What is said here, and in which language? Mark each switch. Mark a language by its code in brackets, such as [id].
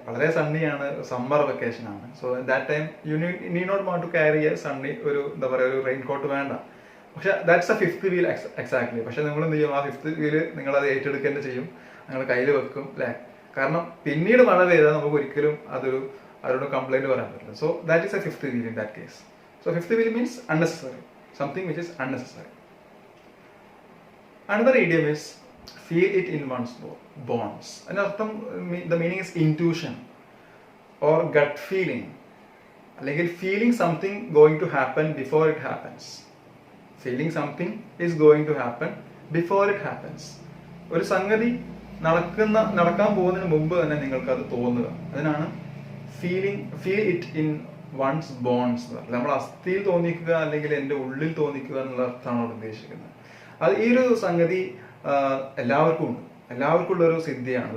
[ml] വളരെ സണ്ണിയാണ്, summer vacation ആണ്. [en] so that time you need not want to carry a sunny, [ml] ഒരു എന്താ പറയുക, ഒരു റെയിൻ കോട്ട് വേണ്ട. പക്ഷെ [en] That's a fifth wheel exactly. [ml] പക്ഷെ നിങ്ങൾ എന്ത് ചെയ്യും, ആ ഫിഫ്ത്ത് വീല് നിങ്ങൾ അത് ഏറ്റെടുക്കുക ചെയ്യും, നിങ്ങൾ കയ്യിൽ വെക്കും അല്ലെ. കാരണം പിന്നീട് മഴ പെയ്താൽ നമുക്ക് ഒരിക്കലും അവരോട് കംപ്ലൈന്റ് പറയാൻ പറ്റില്ല. [en] So that is a fifth wheel in that case. So fifth wheel means unnecessary, something which is unnecessary. Another idiom is feel it in one's bones. [ml] അതിന്റെ അർത്ഥം, [en] the meaning is intuition or gut feeling, അല്ലെങ്കിൽ feeling something going to happen before it happens. Feeling something is going to happen before it happens. [ml] ഒരു സംഗതി നടക്കാൻ പോകുന്നതിന് മുമ്പ് തന്നെ നിങ്ങൾക്ക് അത് തോന്നുക, അതിനാണ് feel it in once bones. നമ്മൾ അസ്ഥിയിൽ തോന്നിക്കുക അല്ലെങ്കിൽ എൻ്റെ ഉള്ളിൽ തോന്നിക്കുക എന്നുള്ള അർത്ഥമാണ് അവിടെ ഉദ്ദേശിക്കുന്നത്. അത് ഈ ഒരു സംഗതി എല്ലാവർക്കും ഉണ്ട്, എല്ലാവർക്കും ഉള്ളൊരു സിദ്ധിയാണ്.